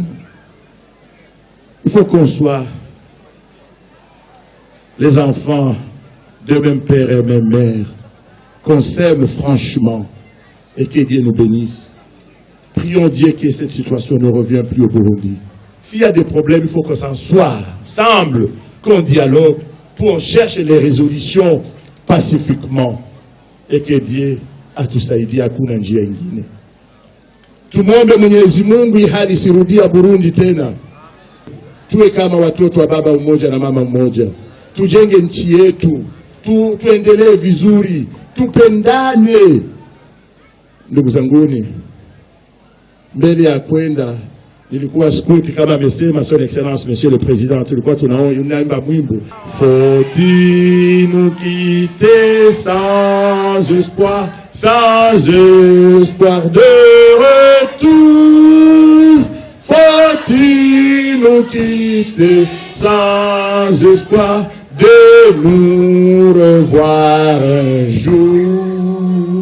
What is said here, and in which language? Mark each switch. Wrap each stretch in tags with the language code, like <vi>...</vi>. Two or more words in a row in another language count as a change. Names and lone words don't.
<fr>Il faut qu'on soit les enfants de même père et même mère, qu'on s'aime franchement, et que Dieu nous bénisse. Prions Dieu que cette situation ne revienne plus au Burundi. S'il y a des problèmes, il faut qu'on s'en soit ensemble, qu'on dialogue, pour chercher les résolutions pacifiquement. Et que Dieu</fr> <sw>atusaidie hakuna njia ingine. Tumwombe Mwenyezi Mungu hali isirudia Burundi tena. Tuwe kama watoto wa baba mmoja na mama mmoja. Tujenge nchi yetu. Tuendelee vizuri. Tupendane. Ndugu zanguni, mbele ya kwenda nilikuwa skuti kama amesema</sw> <fr>son excellence monsieur le président,</fr> <sw>tulikuwa tunaimba mwimbo</sw> <fr>faut-il nous quitter sans espoir de retour, faut-il nous quitter sans espoir de nous revoir un jour.</fr>